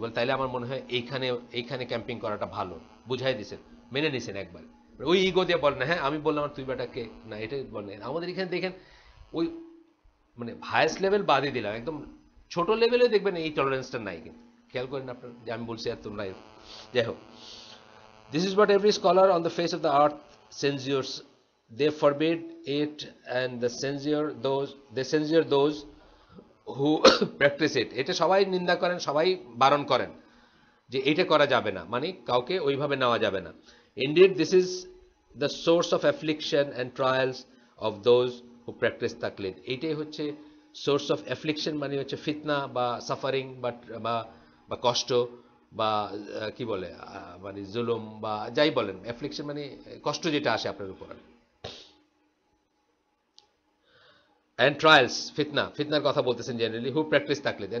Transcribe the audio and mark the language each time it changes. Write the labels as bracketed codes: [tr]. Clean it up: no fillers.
[bn] বলে তাইলে আমার মনে হয় এইখানে এইখানে ক্যাম্পিং করাটা ভালো, বুঝাই দিয়েছেন, মেনে নিছেন একবার। ওই ইগো দিয়ে বলেন না হ্যাঁ আমি বললাম আর তুই বেটাকে না, এটা বলেন। আমাদের এখানে দেখেন ওই মানে হায়েস্ট লেভেল বাদই দিলাম, একদম ছোট লেভেলে দেখবেন এই টলারেন্সটা নাই, কিন্তু খেয়াল করেন আপনার যে আমি বলছি আর তোমরা। যাই হোক, [en] this is what every scholar on the face of the earth censures. They forbid it and they censure those who practice it. [bn] এটা সবাই নিন্দা করেন, সবাই বারণ করেন যে এটা করা যাবে না, মানে কাউকে ওইভাবে নেওয়া যাবে না। [en] Indeed, this is the source of affliction and trials of those who practice তাকলিদ। [bn] এইটাই হচ্ছে [en] source of affliction, [bn] মানে হচ্ছে ফিতনা বা সাফারিং বা কষ্ট বা কি বলে মানে জুলুম বা যাই বলেন, অ্যাফ্লিকশন মানে কষ্ট যেটা আসে আপনার উপর। [en] and trials, [bn] ফিতনার কথা বলতেছেন জেনারেলি, [en] who practice [bn] তাকলিদ।